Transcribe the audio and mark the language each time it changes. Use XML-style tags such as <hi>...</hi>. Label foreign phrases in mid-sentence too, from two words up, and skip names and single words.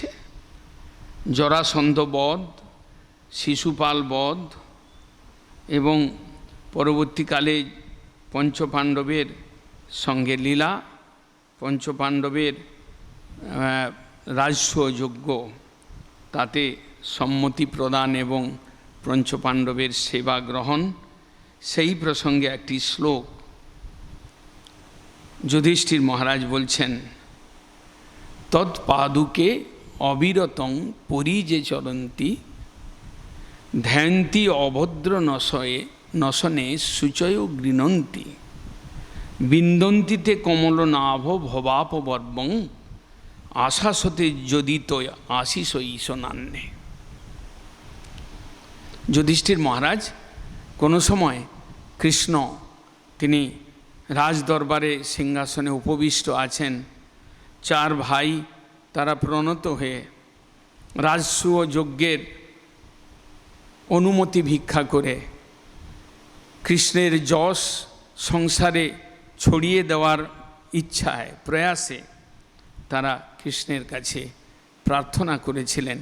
<bn>জরাসন্ধ বধ, শিশুপাল বধ এবং পরবর্তীকালে পঞ্চপাণ্ডবের সঙ্গে লীলা, পঞ্চপাণ্ডবের রাজস্ব যজ্ঞ, তাতে সম্মতি প্রদান এবং পঞ্চপাণ্ডবের সেবা গ্রহণ, সেই প্রসঙ্গে একটি শ্লোক যুধিষ্ঠির মহারাজ বলছেন,</bn> <sa>তৎপাদুকে অবিরতং পরিজে চরন্তি ধ্যান্তি অভদ্র নশনে সূচয় গৃণন্তি বিন্দন্তিতে কমল নাভ ভবাপবর্বং আশাসতে যদি তো আশিস ঈশনান্যে।</sa> <bn>যুধিষ্ঠির মহারাজ কোনো সময় কৃষ্ণ তিনি রাজদরবারে সিংহাসনে উপবিষ্ট আছেন, চার ভাই তারা প্রণত হয়ে রাজসূয় যজ্ঞের অনুমতি ভিক্ষা করে কৃষ্ণের যশ সংসারে ছড়িয়ে দেওয়ার ইচ্ছায়, প্রয়াসে তারা কৃষ্ণের কাছে প্রার্থনা করেছিলেন।</bn>